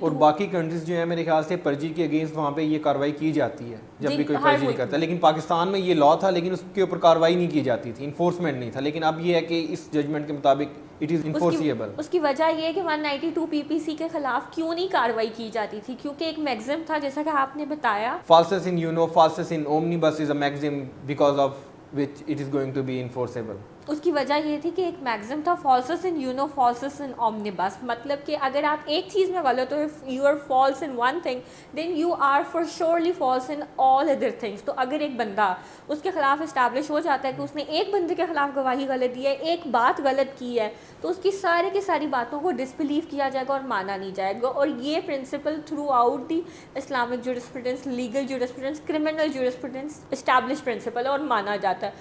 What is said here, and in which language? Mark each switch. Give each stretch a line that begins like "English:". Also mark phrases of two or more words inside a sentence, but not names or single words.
Urdu: اور باقی کنٹریز جو ہیں میرے خیال سے پرجری کے اگینسٹ وہاں پہ یہ کارروائی کی جاتی ہے جب بھی کوئی پرجری کرتا ہے. لیکن پاکستان میں یہ لا تھا لیکن اس کے اوپر کارروائی نہیں کی جاتی تھی, انفورسمنٹ نہیں تھا. لیکن اب یہ ہے کہ اس ججمنٹ کے مطابق
English: it is enforceable.
Urdu: اس کی وجہ یہ ہے کہ 192 PPC کے خلاف کیوں نہیں کارروائی کی جاتی تھی, کیونکہ ایک میگزم تھا جیسا کہ آپ نے بتایا,
Latin: falsus in uno, falsus in omnibus
English: is a maxim because of which it is going to be enforceable.
Urdu: اس کی وجہ یہ تھی کہ ایک میگزم تھا
Latin: falsus in uno, falsus in omnibus.
Urdu: مطلب کہ اگر آپ ایک چیز میں غلط ہو,
English: if you are false in one thing then you are for surely false in all other things.
Urdu: تو اگر ایک بندہ اس کے خلاف اسٹیبلش ہو جاتا ہے کہ اس نے ایک بندے کے خلاف گواہی غلط دی ہے, ایک بات غلط کی ہے, تو اس کی ساری باتوں کو ڈسبلیو کیا جائے گا اور مانا نہیں جائے گا. اور یہ
English: principle throughout the Islamic jurisprudence, legal jurisprudence, criminal jurisprudence establish principle
Urdu: ہے اور مانا جاتا ہے.